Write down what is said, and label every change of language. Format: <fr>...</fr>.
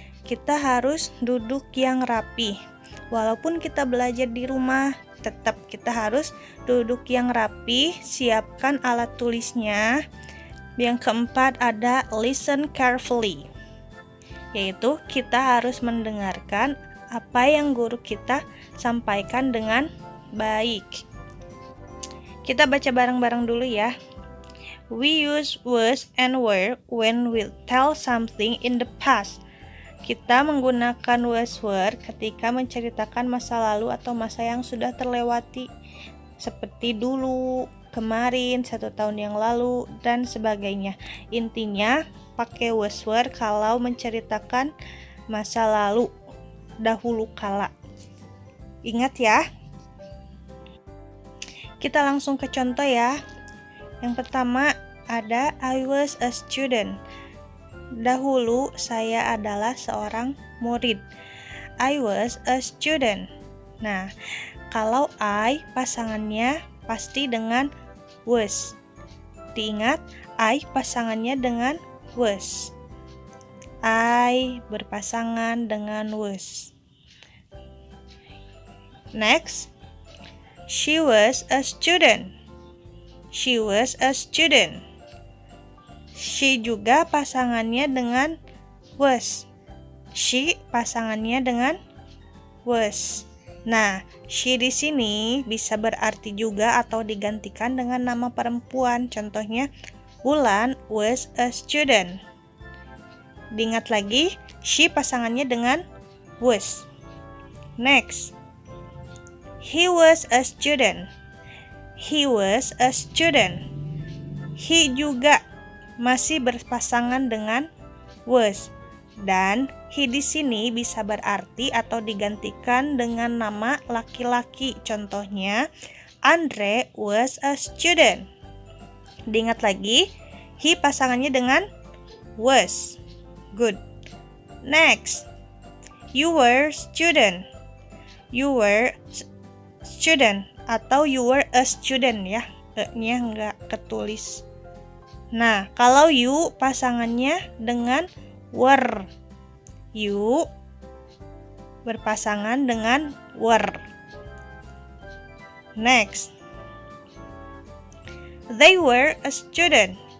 <id>Kita harus duduk yang rapi. Walaupun kita belajar di rumah, tetap kita harus duduk yang rapi, siapkan alat tulisnya. Yang keempat ada</id> <en>listen carefully,</en> <id>yaitu kita harus mendengarkan apa yang guru kita sampaikan dengan baik. Kita baca bareng-bareng dulu ya.</id> <en>We use was and were when we tell something in the past.</en> <id>Kita menggunakan was were ketika menceritakan masa lalu atau masa yang sudah terlewati, seperti dulu, kemarin, 1 tahun yang lalu, dan sebagainya. Intinya, pakai was were kalau menceritakan masa lalu, dahulu kala. Ingat ya. Kita langsung ke contoh ya. Yang pertama ada</id> <en>I was a student.</en> <id>Dahulu saya adalah seorang murid.</id> <en>I was a student.</en> <id>Nah, kalau I pasangannya pasti dengan was. Diingat, I pasangannya dengan was. I berpasangan dengan was.</id> <en>Next, she was a student. She was a student. She</en> <id>juga pasangannya dengan</id> <en>was.</en> <id>She pasangannya dengan was. Nah, she di sini bisa berarti juga atau digantikan dengan nama perempuan. Contohnya,</id> <en>Wulan was a student.</en> <id>Diingat lagi, she pasangannya dengan was.</id> <en>Next, he was a student. He was a student. He</en> <id>juga masih berpasangan dengan</id> <en>was.</en> <id>Dan he di sini bisa berarti atau digantikan dengan nama laki-laki. Contohnya,</id> <en>Andre was a student.</en> <id>Diingat lagi, he pasangannya dengan was.</id> <en>Good. Next, you were student. You were student</en> <id>atau</id> <en>you were a student</en> <id>ya. E-nya nggak ketulis. Nah, kalau you pasangannya dengan were. You berpasangan dengan were.</id> <en>Next, they were a student.</en>